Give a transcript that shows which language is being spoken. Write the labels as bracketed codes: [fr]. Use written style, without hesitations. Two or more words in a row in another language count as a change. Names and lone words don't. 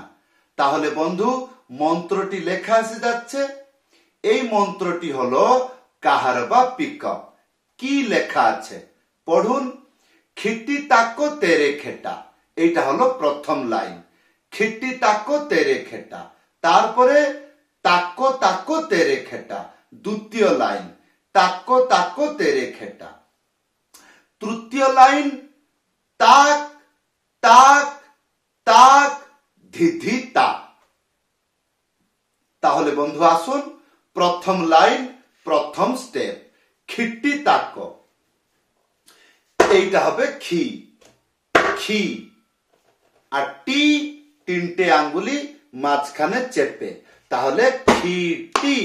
[bn] তাহলে বন্ধু, মন্ত্রটি লেখা এসে যাচ্ছে। এই মন্ত্রটি হলো কাহারবা পিকআপ। কি লেখা আছে পড়ুন। খিটি তাকো তেরে খেটা, এইটা হলো প্রথম লাইন। খিটি তাকো তেরে খেটা। তারপরে তাকো তাকো তেরে খেটা, দ্বিতীয় লাইন। তাকো তাকো তেরে খেটা। তৃতীয় লাইন তাক তাক তাক ধিধি তা। তাহলে বন্ধু আসুন, প্রথম লাইন, প্রথম স্টেপ। খিটি তাকো, এইটা হবে খি খি। আর টি, তিনটে আঙ্গুলি মাঝখানে চেপে, তাহলে খিটি।